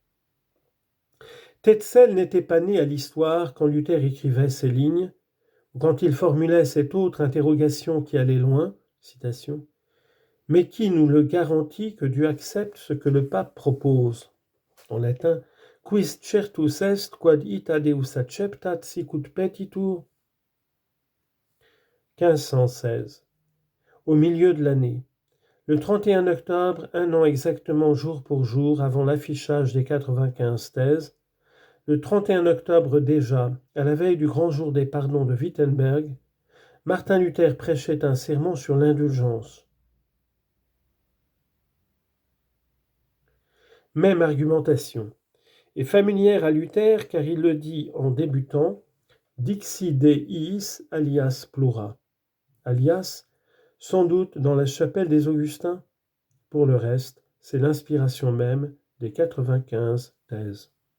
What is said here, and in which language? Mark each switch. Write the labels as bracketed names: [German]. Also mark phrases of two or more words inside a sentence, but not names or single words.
[French] Tetzel n'était pas né à l'histoire quand Luther écrivait ces lignes, ou quand il formulait cette autre interrogation qui allait loin, citation, « Mais qui nous le garantit que Dieu accepte ce que le pape propose ?» En latin, [Latin] « Quis certus est quod ita Deus acceptat sicut petitur ?» [French] 1516. Au milieu de l'année, le 31 octobre, un an exactement jour pour jour avant l'affichage des 95 thèses, le 31 octobre déjà, à la veille du grand jour des pardons de Wittenberg, Martin Luther prêchait un sermon sur l'indulgence. Même argumentation est familière à Luther car il le dit en débutant [Latin] Dixi de iis alias plura, [French] alias sans doute dans la chapelle des Augustins. Pour le reste, c'est l'inspiration même des 95 thèses.